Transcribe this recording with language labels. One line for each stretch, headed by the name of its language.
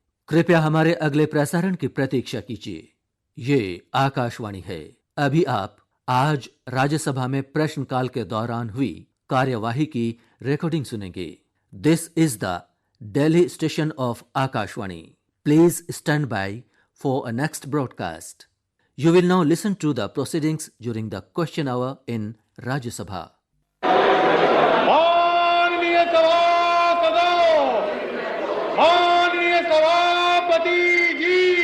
Hindi: कृपया हमारे अगले प्रसारण की प्रतीक्षा कीजिए। ये आकाशवाणी है। अभी आप आज राज्यसभा में प्रश्नकाल के दौरान हुई कार्यवाही की रिकॉर्डिंग सुनेंगे।
English: This is the Delhi station of Akashvani. Please stand by for a next broadcast. You will now listen to the proceedings during the question hour in Rajya Sabha.
Hindi: माननीय सभासदों, माननीय सभापति जी,